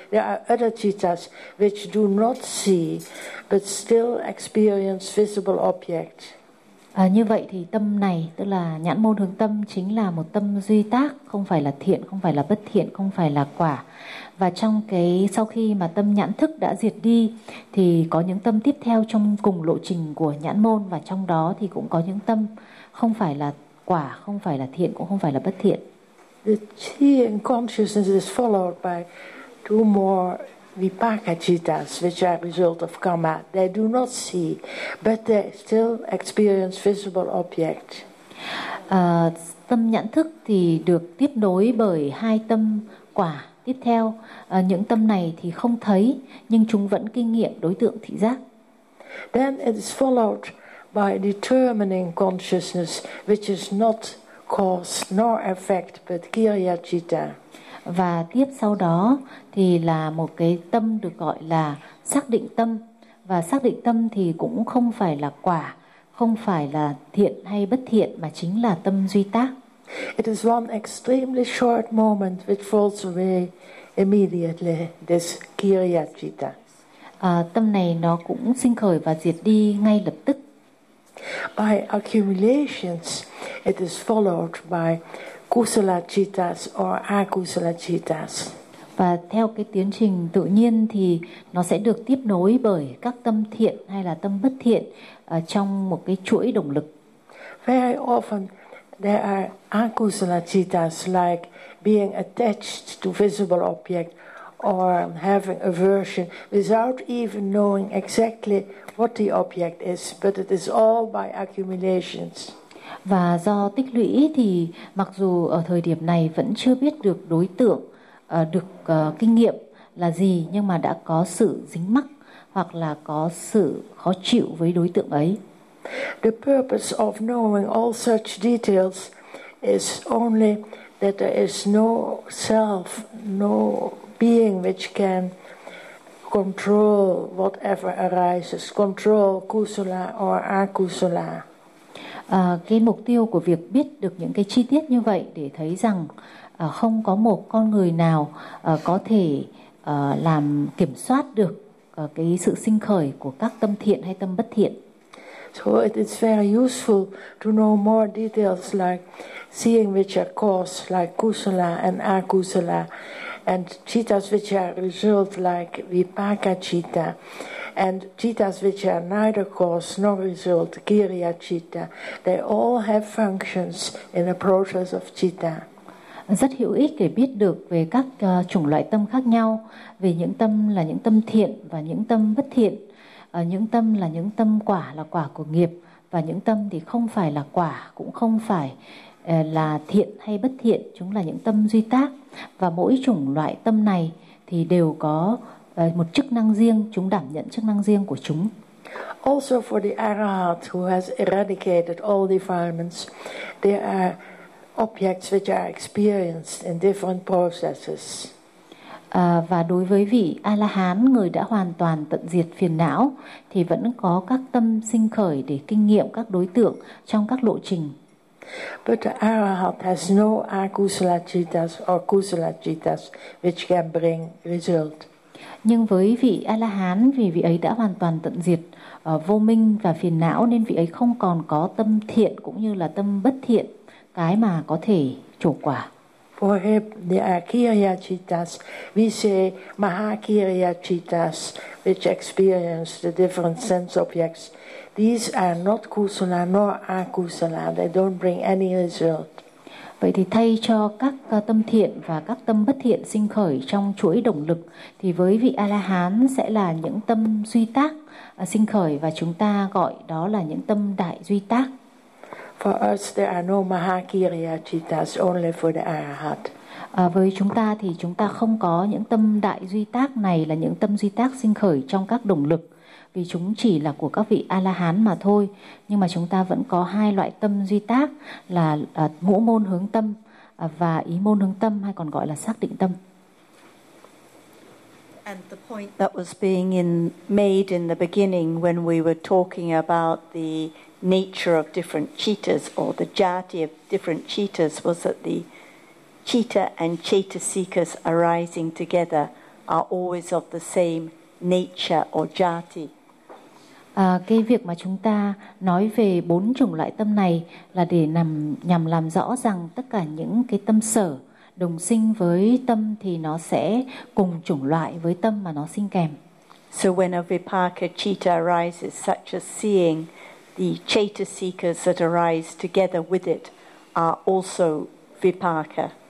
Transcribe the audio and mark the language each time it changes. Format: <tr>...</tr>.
<en>There are other cittas which do not see, but still experience visible objects.</en> <vi>Như vậy thì tâm này, tức là nhãn môn hướng tâm, chính là một tâm duy tác, không phải là thiện, không phải là bất thiện, không phải là quả. Và trong cái sau khi mà tâm nhãn thức đã diệt đi thì có những tâm tiếp theo trong cùng lộ trình của nhãn môn, và trong đó thì cũng có những tâm không phải là quả, không phải là thiện, cũng không phải là bất thiện.</vi> <en>The thiện consciousness is followed by two more vipaka cittas, which are result of karma. They do not see, but they still experience visible objects.</en> <vi>Tâm nhãn thức thì được tiếp nối bởi hai tâm quả tiếp theo. Những tâm này thì không thấy, nhưng chúng vẫn kinh nghiệm đối tượng thị giác.</vi> <en>Then it is followed by determining consciousness, which is not cause nor effect, but kriya citta.</en> <vi>Và tiếp sau đó thì là một cái tâm được gọi là xác định tâm. Và xác định tâm thì cũng không phải là quả, không phải là thiện hay bất thiện, mà chính là tâm duy tác.</vi> <en>It is one extremely short moment which falls away immediately, this kriya citta.</en> <vi>Tâm này nó cũng sinh khởi và diệt đi ngay lập tức.</vi> <en>By accumulations, it is followed by kusala cittas or akusala cittas.</en> <vi>Và theo cái tiến trình tự nhiên thì nó sẽ được tiếp nối bởi các tâm thiện hay là tâm bất thiện trong một cái chuỗi động lực.</vi> <en>Very often there are akusala cittas, like being attached to visible object or having aversion without even knowing exactly what the object is, but it is all by accumulations.</en> <vi>Và do tích lũy thì mặc dù ở thời điểm này vẫn chưa biết được đối tượng, được kinh nghiệm là gì, nhưng mà đã có sự dính mắc hoặc là có sự khó chịu với đối tượng ấy.</vi> <en>The purpose of knowing all such details is only that there is no self, no being which can control whatever arises, control kusala or akusala.</en> <vi>Cái mục tiêu của việc biết được những cái chi tiết như vậy để thấy rằng không có một con người nào có thể làm kiểm soát được cái sự sinh khởi của các tâm thiện hay tâm bất thiện.</vi> <en>So it is very useful to know more details like seeing which are cause like kusala and akusala, and cittas which are result like vipaka citta, and cittas which are neither cause nor result, kriya citta. They all have functions in the process of citta.</en> <vi>Rất hữu ích để biết được về các chủng loại tâm khác nhau, về những tâm là những tâm thiện và những tâm bất thiện, những tâm là những tâm quả, là quả của nghiệp, và những tâm thì không phải là quả, cũng không phải là thiện hay bất thiện, chúng là những tâm duy tác. Và mỗi chủng loại tâm này thì đều có một chức năng riêng, chúng đảm nhận chức năng riêng của chúng.</vi> <en>Also for the arahat who has eradicated all defilements, there are objects which are experienced in different processes.</en> <vi>Và đối với vị A-la-hán, người đã hoàn toàn tận diệt phiền não, thì vẫn có các tâm sinh khởi để kinh nghiệm các đối tượng trong các lộ trình.</vi> <en>But the arahat has no akusala cittas or kusala cittas which can bring result.</en> <vi>Nhưng với vị A-la-hán, vì vị ấy đã hoàn toàn tận diệt vô minh và phiền não, nên vị ấy không còn có tâm thiện cũng như là tâm bất thiện, cái mà có thể trổ quả.</vi> <en>For him, there are kriya cittas. We say mahakriya cittas, which experience the different sense objects. These are not kusala nor akusala. They don't bring any result.</en> <vi>Vậy thì thay cho các tâm thiện và các tâm bất thiện sinh khởi trong chuỗi động lực, thì với vị A-la-hán sẽ là những tâm duy tác sinh khởi, và chúng ta gọi đó là những tâm đại duy tác.</vi> <en>For us, there are no mahakriya cittas, only for the arahat.</en> <vi>Với chúng ta thì chúng ta không có những tâm đại duy tác này, là những tâm duy tác sinh khởi trong các động lực, vì chúng chỉ là của các vị A-la-hán mà thôi. Nhưng mà chúng ta vẫn có hai loại tâm duy tác là ngũ môn hướng tâm và ý môn hướng tâm, hay còn gọi là xác định tâm.</vi> <en>And the point that was being made in the beginning when we were talking about the nature of different cittas or the jati of different cittas was that the citta and citta seekers arising together are always of the same nature or jati.</en> <vi>Cái việc mà chúng ta nói về bốn chủng loại tâm này là để nhằm làm rõ rằng tất cả những cái tâm sở đồng sinh với tâm thì nó sẽ cùng chủng loại với tâm mà nó sinh kèm.</vi> <en>So when a vipaka citta arises, such as seeing, the chetasikas that arise together with it are also vipaka.</en>